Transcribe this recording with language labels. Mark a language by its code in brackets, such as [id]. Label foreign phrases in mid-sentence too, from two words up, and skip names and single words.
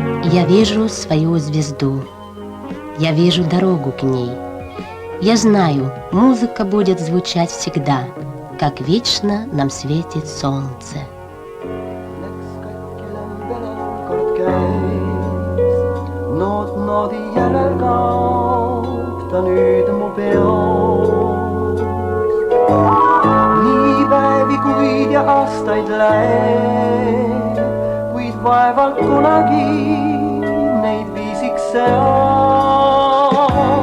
[ru] Я вижу свою звезду, я вижу дорогу к ней. Я знаю, музыка будет звучать всегда, как вечно нам светит солнце. [et] Noodi järel kaob ta nüüd mu peost. Nii päevi, kuid ja aastaid läheb, kuid vaevalt kunagi neid viisiks see on.